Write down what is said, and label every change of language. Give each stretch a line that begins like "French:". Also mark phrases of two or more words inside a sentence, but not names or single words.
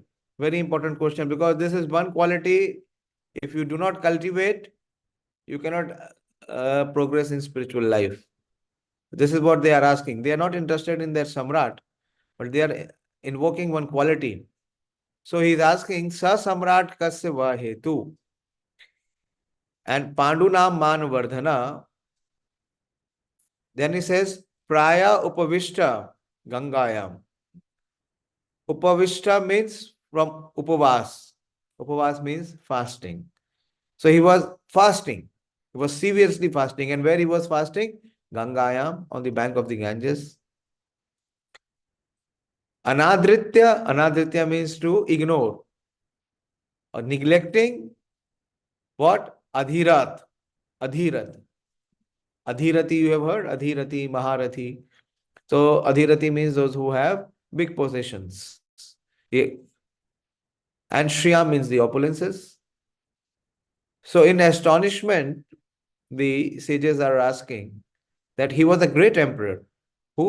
English: Very important question, because this is one quality, if you do not cultivate, you cannot progress in spiritual life. This is what they are asking. They are not interested in their samrāṭ, but they are invoking one quality. So he is asking,
Sanskrit: sa samrāṭ kasya va hetu. And pāṇḍūnāṁ māna-vardhanaḥ.
English: Then he says,
Sanskrit: prāyopaviṣṭo gaṅgāyām.
English: Upaviṣṭa means from upavas. Upavas means fasting. So he was fasting. He was seriously fasting. And where he was fasting? Gaṅgāyām, on the bank of the Ganges. Anādṛtyādhirāṭ means to ignore or neglecting what? Adhirāt. Adhirat. Adhirati, you have heard? Adhirati, Maharathi. So adhirati means those who have big possessions. And śriyam means the opulences. So in astonishment, the sages are asking that he was a great emperor, who?